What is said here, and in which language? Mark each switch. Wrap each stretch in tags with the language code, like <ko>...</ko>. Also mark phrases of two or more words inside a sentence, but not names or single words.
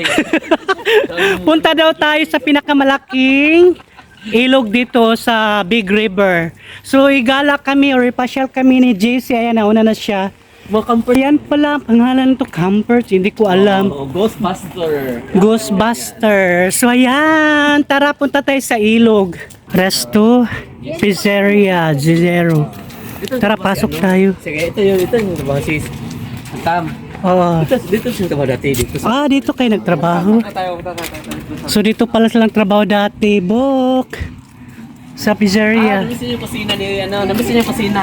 <tl>Punta daw tayo sa pinakamalaking ilog dito sa Big River. So igala kami or ipasyal kami ni JC. Ayan, nauna na siya. Mga camper. Yan pala, pangalan to Campers. Hindi ko alam. Ghostbuster. Ghostbuster. So ayan, tara punta tayo sa ilog. Resto, pizzeria, zero. Tara, pasok tayo. Sige, ito yung trabaho sis. Tam. Oo. Dito yung trabaho dati. Dito sa... Dito kayo nagtrabaho. Tayo. So dito pala silang trabaho dati, Bok. Sa pizzeria. Namiss yung kusina ni, namiss yung kusina.</tl>